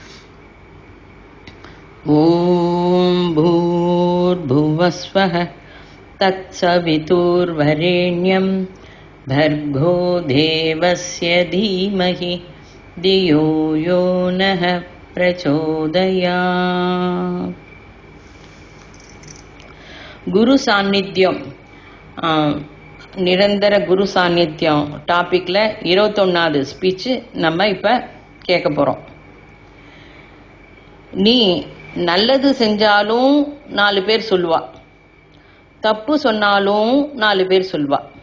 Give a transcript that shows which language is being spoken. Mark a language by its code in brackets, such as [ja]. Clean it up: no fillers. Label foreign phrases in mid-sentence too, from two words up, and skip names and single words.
[sa] ॐ भूर्भुवस्वः तत्सवितुर्वरेण्यं भर्गो देवस्य धीमहि धियो यो नः प्रचोदयात्। [ta] குரு சாநித்தியம், நிரந்தர குரு சாநித்தியம் டாபிக்ல 21வது ஸ்பீச் நம்ம இப்ப கேட்க போறோம். நீ நல்லது செஞ்சாலும் 4 பேர் சொல்லுவா, தப்பு சொன்னாலும் 4 பேர் சொல்லுவா.